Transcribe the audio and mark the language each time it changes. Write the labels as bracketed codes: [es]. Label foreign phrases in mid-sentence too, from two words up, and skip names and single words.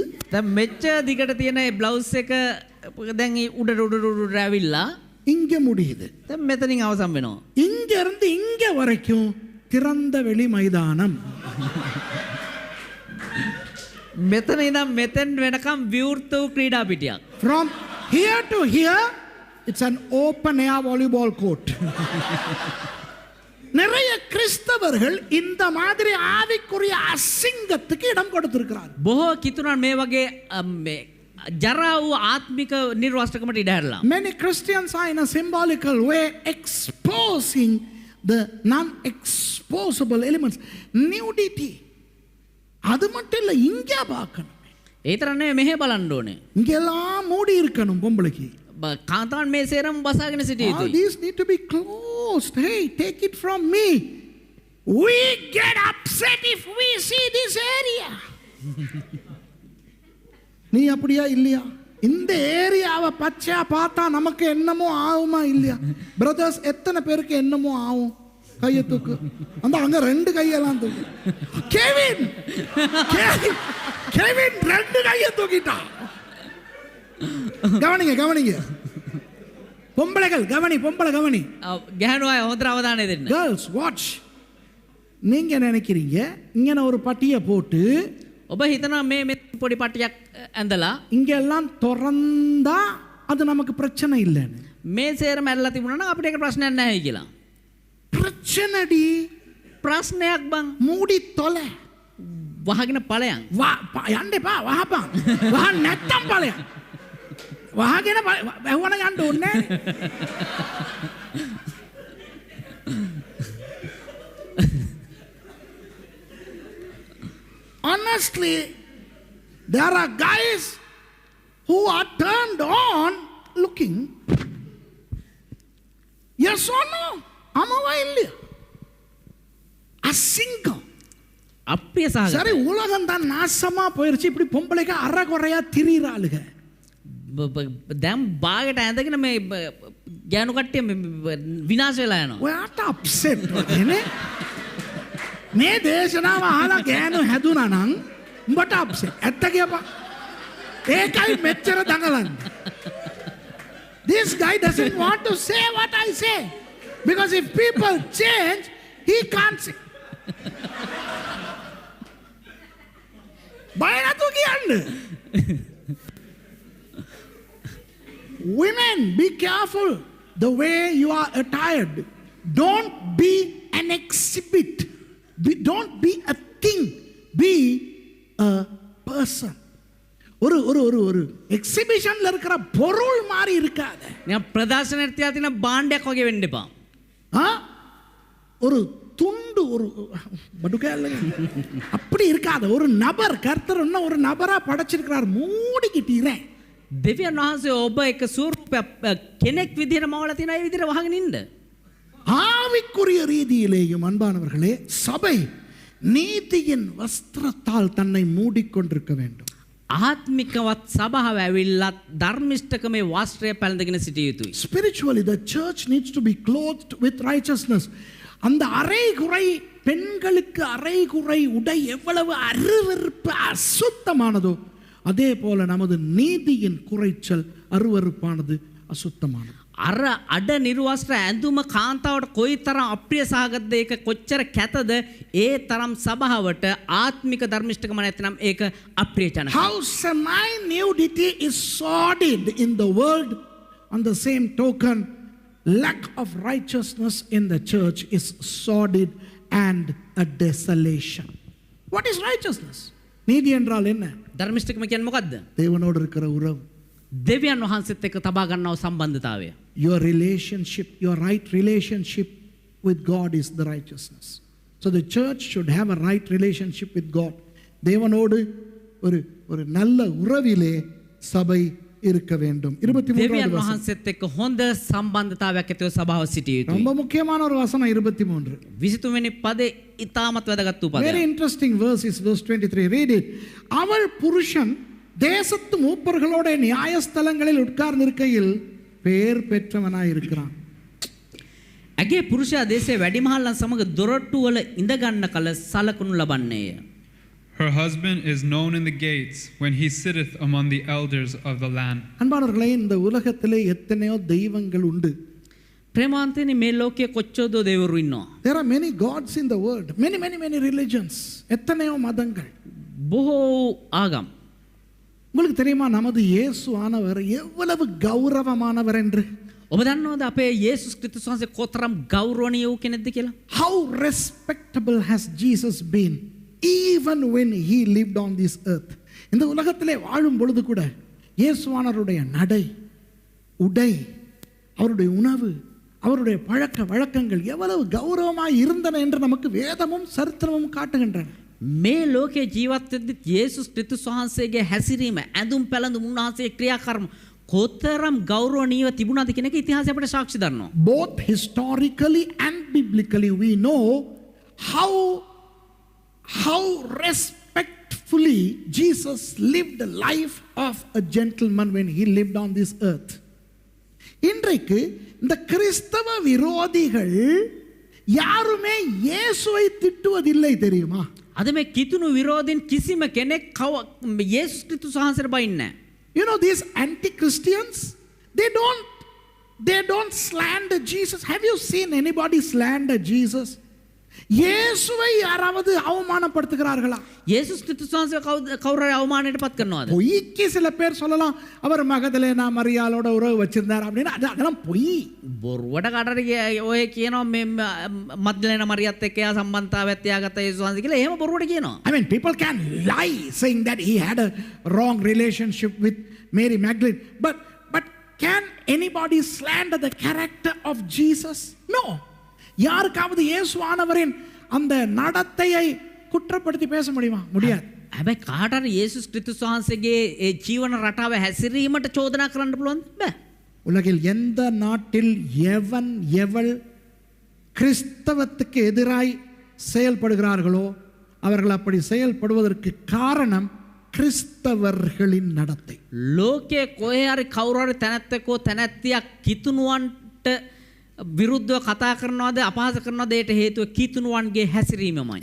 [si] දැන් මෙච්ච දිගට තියෙන ඒ බ්ලවුස් එක දැන් උඩට උඩට ඇවිල්ලා [ta] இங்க முடியுது. [si] දැන් මෙතනින් අවසන් වෙනවා. [ta] இங்க இருந்து இங்க வரைக்கும் திறந்த வெளி மைதானம். [si] මෙතන ඉඳන් මෙතෙන් වෙනකම් විවෘත වූ ක්‍රීඩා පිටියක්. [en] From here to here, it's an open air volleyball court. [ta] நிறைய கிறிஸ்தவர்கள் இந்த மாதிரி ஆவிக்குரிய அசிங்கத்துக்கு இடம் கொடுத்திருக்கிறார். [si] බොහෝ කිතුනන් මේ වගේ ජරා වූ ආත්මික නිර්වාස්තකමට ඉඩ හැරලා. [en] Many Christians are in a symbolical way exposing the non-exposable elements. Nudity. [ta] அது மட்டும் இல்லை, இங்க பார்க்கணும். [si] ඒ තරම් නෙවෙයි මෙහෙ බලන්න ඕනේ. [ta] இங்கெல்லாம் மூடி இருக்கணும் பொம்பளைக்கு. [si] කාන්තාවන් මේ සේරම බසාගෙන සිටිය [en] All [si] යුතුයි. [en] these need to be closed. Hey, take it from me. We get upset if we see this area. [ta] நீ அப்படியா இல்லையா? இந்த ஏரியாவை பச்சையா பார்த்தா நமக்கு என்னமோ ஆகுமா இல்லையா? பிரதர்ஸ், எத்தனை பேருக்கு என்னமோ ஆகும்? கையை தூக்கு. அந்த அங்க ரெண்டு கையெல்லாம் தூக்கு. கெவின் ரெண்டு கையை தூக்கிட்டான். கவனிங்க பொம்பளைகள் பொம்பளை கவனி. [si] ගැහණු අය හොඳට අවධානය දෙන්න. [en] Girls, watch. [ta] நீங்க நினைக்கிறீங்க இங்க ஒரு பட்டியை போட்டு [si] ඔබ හිතනවා මේ පොඩි පටියක් ඇඳලා [ta] இங்க எல்லாம் திறந்தா அது நமக்கு பிரச்சனை இல்லைன்னு. [si] මේ සේරම ඇරලා තිබුණා නම් අපිට ඒක ප්‍රශ්නයක් නැහැ කියලා. [ta] பிரச்சனைடி. [si] ප්‍රශ්නයක් බං. [ta] மூடி தொலை. [si] වහගෙන ඵලයන්. යන්නපා වහපන්. වහ නැත්තම් ඵලයන්. වහගෙන වැහුවන යන්න ඕනේ නැහැ. [en] Honestly, there are guys who are turned on looking. Yes or no? [ta] ஆமாவா இல்லையா? அசிங்கம். [si] අප්‍රිය සහගත. [ta] சரி, உலகம் தான் நாசமா போயிருச்சு. இப்படி பொம்பளைக்கு அறகுறையா திரியிறாளுக. [si] දැන් බාගෙට ඇඳගෙන මේ ගෑනු කට්ටිය විනාශ වෙලා යනවා. ඔයාට අප්සෙට් වෙන්නේ? මේ දේශනාව අහලා ගෑනු හැදුනා නම් උඹට අප්සෙට්. ඇත්ත කියපන්. ඒකයි මෙච්චර දඟලන්නේ. [en] This guy doesn't want to say what I say. Because if people change, he can't say. [si] බය නැතු කියන්න. [en] Women, be careful the way you are attired. Don't be an exhibit. Don't be a thing. Be a person. [ta] ஒரு எக்ஸிபிஷன்ல இருக்கிற பொருள் மாதிரி இருக்காத. [si] නිකන් ප්‍රදර්ශනයට තියලා තියෙන භාණ්ඩයක් වගේ වෙන්න එපා. [ta] ஒரு துண்டு, ஒரு படுக்கையில் அப்படி இருக்காத. ஒரு நபர், கர்த்தர் இன்னும் ஒரு நபரா படைச்சிருக்கிறார். மூடிக்கிட்டீரேன். [si] දෙවියන් වහන්සේ ඔබ එක ස්වරූපයක් කෙනෙක් විදිහට මවලා තියෙන අය විදිහට වහගෙන ඉන්න. [ta] ஆவிக்குரிய ரீதியிலேயும் அன்பானவர்களே, சபை நீதியின் வஸ்திரத்தால் தன்னை மூடிக்கொண்டிருக்க வேண்டும். [si] ආත්මිකවත් සභාව ඇවිල්ලත් ධර්මිෂ්ඨකමේ වස්ත්‍රය පැළඳගෙන සිටිය යුතුයි. [en] Spiritually, the church needs to be clothed with righteousness. [ta] அந்த அரைகுறை, பெண்களுக்கு அரைகுறை உடை எவ்வளவு அருவருப்பு அசுத்தமானதோ அதே போல நமது நீதியின் குறைச்சல் அருவருப்பானது, அசுத்தமானது. [si] අර අඩ නිර්වස්ත්‍ර ඇඳුම කාන්තාවට කොයිතරම් අප්‍රිය සහගතද, ඒක කොච්චර කැතද, ඒ තරම් සභාවට ආත්මික ධර්මිෂ්ඨකම නැත්නම් ඒක අප්‍රිය ජනකයි. [en] How semi-nudity is sordid in the world, on the same token, lack of righteousness in the church is sordid and a desolation. What is righteousness? [ta] நீதி என்றால் என்ன? [si] ධර්මිෂ්ඨකම කියන්නේ මොකද්ද? [ta] தேவனோடு இருக்கிற உறவு. [si] දෙවියන් වහන්සේත් එක්ක තබා ගන්නව සම්බන්ධතාවය. [en] Your relationship, your right relationship with God is the righteousness. So the church should have a right relationship with God. [ta] தேவனோடு ஒரு நல்ல உறவிலே சபை இருக்க வேண்டும். 23வது [si] දෙවියන් [ta] வசனம். [si] වහන්සේත් එක්ක හොඳ සම්බන්ධතාවයක් ඇතිව සභාව සිටිය යුතුයි. [ta] ரொம்ப முக்கியமான ஒரு வசனம் 23. [si] 23 වෙනි පදේ ඉතාමත් වැදගත් වූ [en] Very [si] පදයක්. [en] interesting verse is verse 23. Read it. [ta] அவள் புருஷன் தேசத்து மூப்பர்களோட நியாயஸ்தலங்களில் உட்கார்ந்திருக்கையில் பேர் பெற்றவனாய் இருக்கிறான். [si] ඇගේ පුරුෂයා දේශයේ වැඩිමහල්ලන් සමග දොරටු වල ඉඳ ගන්න කල සලකුණු ලබන්නේය. [en] Her husband is known in the gates when he sitteth among the elders of the land. [ta] அன்பானவர்களே, இந்த உலகத்திலே எத்தனையோ தெய்வங்கள் உண்டு. [si] ප්‍රේමාන්තේනි මේ ලෝකයේ කොච්චරදෝ දෙවිවරු ඉන්නවා. [en] There are many gods in the world. Many religions. [ta] எத்தனையோ மதங்கள். [si] බොහෝ ආගම්. [ta] உங்களுக்கு தெரியுமா நமது இயேசு ஆனவர் எவ்வளவு கௌரவமானவர் என்று? [si] ඔබ දන්නවද අපේ යේසුස් ක්‍රිස්තුස් වහන්සේ කොතරම් ගෞරවණීය වූ කෙනෙක්ද කියලා? [en] How respectable has Jesus been even when he lived on this earth? [ta] இந்த உலகத்திலே வாழும் பொழுது கூட இயேசுவானவருடைய நடை, உடை, அவருடைய உணவு, அவருடைய பழக்க வழக்கங்கள் எவ்வளவு கௌரவமாய் இருந்தன என்று நமக்கு வேதமும் சரித்திரமும் காட்டுகின்றன. [si] මේ ලෝකයේ ජීවත් වෙද්දි යේසුස් ක්‍රිස්තුස් වහන්සේගේ හැසිරීම, ඇඳුම් පැළඳුම්, උන්වහන්සේගේ ක්‍රියාකර්ම කොතරම් ගෞරවණීයව තිබුණාද කියන එක ඉතිහාසය අපිට සාක්ෂි දරනවා. [en] Both historically and biblically we know how respectfully Jesus lived the life of a gentleman when he lived on this earth. [ta] இன்றைக்கு இந்த கிறிஸ்தவ விரோதிகள் யாருமே இயேசுவை திட்டுவதில்லை தெரியுமா? [si] අද මේ කිතුණු විරෝධින් කිසිම කෙනෙක් යේසුස් ක්‍රිස්තුස් වහන්සේට බයින්නේ නැහැ. [en] You know, these anti-Christians, they don't slander Jesus. Have you seen anybody slander Jesus? [ta] இயேசுவை யாராவது அவமானப்படுத்துகிறார்களா? [si] යේසුස් ක්‍රිස්තුස් වහන්සේ කවුරු හරි අවමානයට පත් කරනවද? [ta] பொய்க்கு சில பேர் சொல்லலாம், அவர் மகதலேனா மரியாளோட உறவு வச்சிருந்தார் அப்படின்னு. அதெல்லாம் பொய். [si] බොරුවට කටට ඔය කියනවා මේ මග්දලේන මරියත් එක්ක යා සම්බන්ධතාවයක් තියාගත්ත යේසුස් වහන්සේ කියලා. එහෙම බොරුවට කියනවා. [en] I mean, people can lie saying that he had a wrong relationship with Mary Magdalene. But can anybody slander the character of Jesus? No. [ta] யாருக்காவது இயேசுவானவரின் அந்த நடத்தையை குற்றப்படுத்தி பேச முடியுமா? முடியாது. [si] හැබැයි කාට හරි යේසුස් ක්‍රිස්තුස් වහන්සේගේ ඒ ජීවන රටාව හැසිරීමට චෝදනා කරන්න පුළුවන්ද? බෑ. [ta] உலகில் எந்த நாட்டில் எவன் எவள் கிறிஸ்தவத்துக்கு எதிராய் செயல்படுகிறார்களோ அவர்கள் அப்படி செயல்படுவதற்கு காரணம் கிறிஸ்தவர்களின் நடத்தை. [si] ලෝකයේ කොහේ හරි කවුරු හරි තැනැත්තෙකෝ තැනැත්තියක් කිතුණුවන්ට විරුද්ධව කතා කරනවාද අපහාස කරනවාද ඒට හේතුව කිතුණුවන්ගේ හැසිරීමමයි.